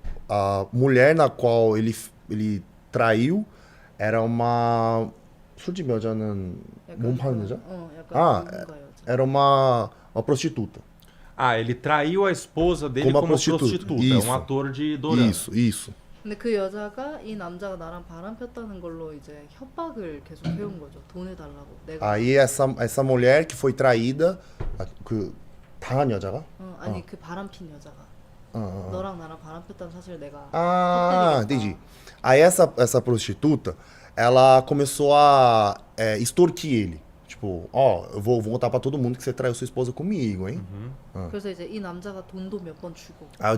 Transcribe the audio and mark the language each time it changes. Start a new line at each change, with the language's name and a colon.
Portuguese: A mulher na qual ele traiu era uma
Korean: 술집 여자는 몸 파는 여자?
Portuguese: Era uma prostituta. Ele traiu a esposa dele como prostituta. Isso. Um ator de dorama. Isso.
Korean: 근데 그 여자가 이 남자가 나랑 바람 폈다는 걸로 이제 협박을 계속 해온 거죠. 돈을 달라고. 내가.
Portuguese: Aí essa mulher que foi traída,
Korean: 그 당한 여자가? 아니 그 바람 핀 여자가. 너랑 나랑 바람 폈다는 사실 내가.
Portuguese: Entendi. Aí essa prostituta, ela começou a extorquir ele. Tipo, eu vou contar pra todo mundo que você traiu sua esposa comigo, hein?
Korean: 그래서 이제 이 남자가 돈도 몇 번 주고.